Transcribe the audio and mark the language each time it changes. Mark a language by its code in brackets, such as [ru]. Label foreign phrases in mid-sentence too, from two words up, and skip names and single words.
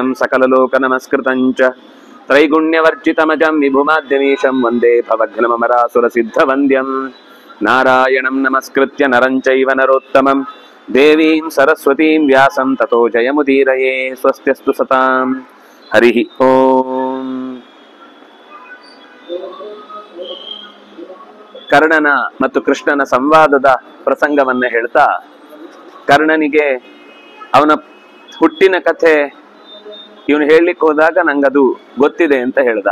[sa] ಸಕಲಲೋಕನಮಸ್ಕೃತಂಚ ತ್ರೈಗುಣ್ಯವರ್ಜಿತಮಜಂ ವಿಭುಮಾದ್ಯಮೀಶಂ ವಂದೇ ಭವಘ್ನಮರಾಸುರಸಿದ್ಧವಂದ್ಯಂ ನಾರಾಯಣಂ ನಮಸ್ಕೃತ್ಯ ನರಂ ಚೈವ ನರೋತ್ತಮಂ ದೇವೀಂ ಸರಸ್ವತೀಂ ವ್ಯಾಸಂ ತತೋ ಜಯಮುದೀರಯೇ. ಸ್ವಸ್ತ್ಯಸ್ತು ಸತಾಂ. ಹರಿ ಓಂ. [kn] ಕರ್ಣನ ಮತ್ತು ಕೃಷ್ಣನ ಸಂವಾದದ ಪ್ರಸಂಗವನ್ನ ಹೇಳ್ತಾ, ಕರ್ಣನಿಗೆ ಅವನ ಹುಟ್ಟಿನ ಕಥೆ ಇವನು ಹೇಳಲಿಕ್ಕೆ ಹೋದಾಗ ನಂಗದು ಗೊತ್ತಿದೆ ಅಂತ ಹೇಳ್ದ.